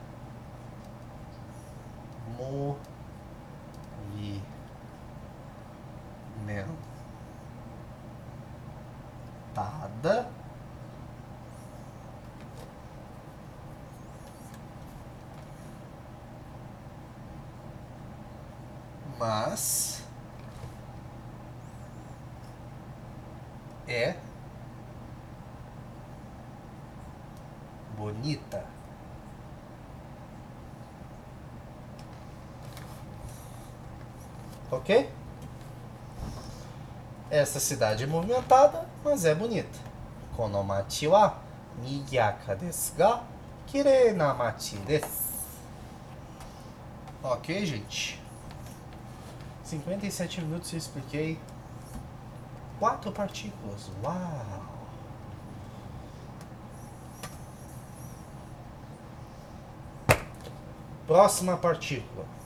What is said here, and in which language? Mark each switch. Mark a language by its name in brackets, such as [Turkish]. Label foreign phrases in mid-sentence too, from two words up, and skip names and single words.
[Portuguese] movimentada mas é bonita. Ok? Essa cidade é movimentada, mas é bonita. [Japanese] この町は賑やかですが、きれいな町です. [Portuguese] Ok, gente? 57 minutos e eu expliquei 4 partículas. Uau! Próxima partícula.